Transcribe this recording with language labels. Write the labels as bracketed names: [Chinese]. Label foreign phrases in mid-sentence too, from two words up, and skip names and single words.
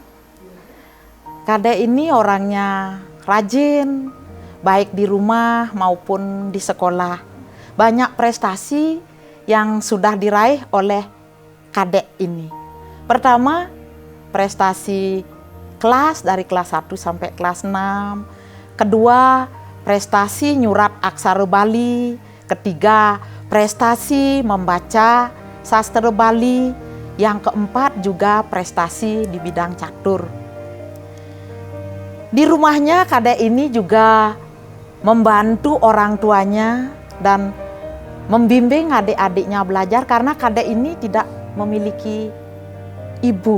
[Indonesian] Kadek ini orangnya rajin, baik di rumah maupun di sekolah. Banyak prestasi yang sudah diraih oleh Kadek ini. Pertama, prestasi kelas dari kelas 1 sampai kelas 6. Kedua, prestasi nyurat aksara Bali. Ketiga, prestasi membaca sastra Bali. Yang keempat juga prestasi di bidang catur. Di rumahnya Kadek ini juga membantu orang tuanya dan membimbing adik-adiknya belajar karena Kadek ini tidak memiliki ibu.